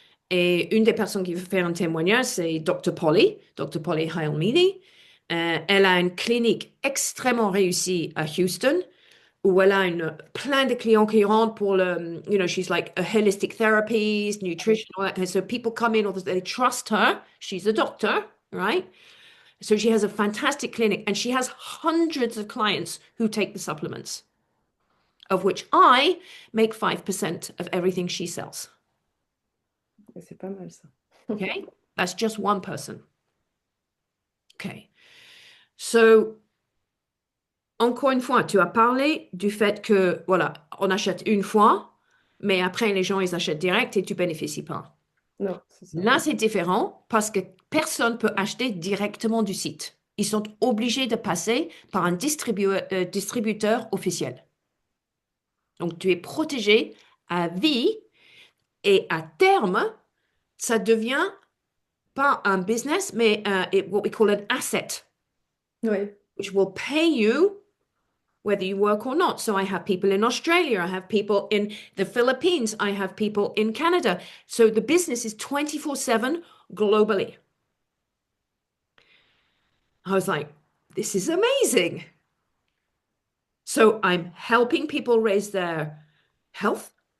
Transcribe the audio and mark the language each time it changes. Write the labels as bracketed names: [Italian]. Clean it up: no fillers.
[French] Et une des personnes qui veut faire un témoignage, c'est Dr. Polly Hailmini. Elle a une clinique extrêmement réussie à Houston où elle a plein de clients qui rentrent pour [English] she's like a holistic therapist, nutrition, all that kind of- so people come in, they trust her. She's a doctor, right? So she has a fantastic clinic and she has hundreds of clients who take the supplements, of which I make 5% of everything she sells. [French] Et c'est pas mal ça. [English] Okay? That's just one person. Okay. [French] So, encore une fois, tu as parlé du fait que, voilà, on achète une fois, mais après, les gens, ils achètent direct et tu bénéficies pas. Non, c'est ça. Là, c'est différent parce que personne peut acheter directement du site. Ils sont obligés de passer par un distributeur officiel. Donc, tu es protégé à vie et à terme, ça devient pas un business, mais [English] what we call an asset, [French] Oui, [English] which will pay you whether you work or not. So I have people in Australia, I have people in the Philippines, I have people in Canada. So the business is 24/7 globally. I was like, this is amazing. So I'm helping people raise their health.